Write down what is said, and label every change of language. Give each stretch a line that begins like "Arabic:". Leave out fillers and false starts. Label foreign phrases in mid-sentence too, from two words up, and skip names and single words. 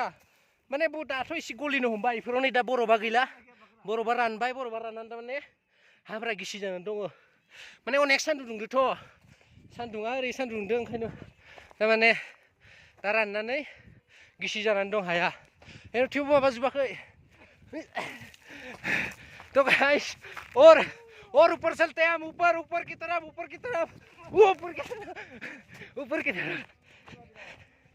Bodo: माने दाथ' एसे गलिनो हमबाय, बेफोराव नै दा बरफा गैला, बरफा रानबाय। बरफा राननानै थारमाने हाफोरा गिसि जानानै दङ। माने अनेक सान्दुं दुंदोंथ', सान्दुङा ओरै सान्दुं दुंदों, ओंखायनो थारमाने दा राननानै गिसि जानानै दं हाया। थेवबो माबाजोबाखै।
Hindi: तो गाइस और ऊपर चलते हैं हम, ऊपर की तरफ।